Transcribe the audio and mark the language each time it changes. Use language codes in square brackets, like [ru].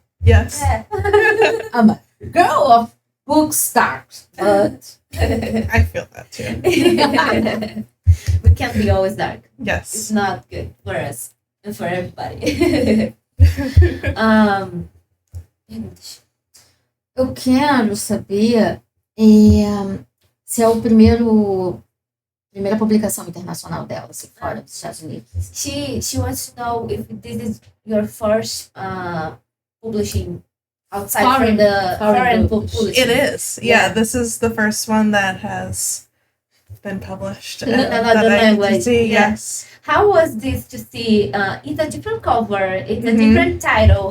[en] Yes. Yeah. I'm a girl of book stars, but I feel that too. We can't be always dark. Yes. It's not good for us and for everybody. [pt] eu quero saber se é o primeira publicação internacional dela, se fora dos Estados Unidos. [en] She wants to know if this is your first publishing outside from the foreign publishing. It is. Yeah, this is the first one that has been published. Another language. See, yes. How was this to see? It's a different cover. It's a different title.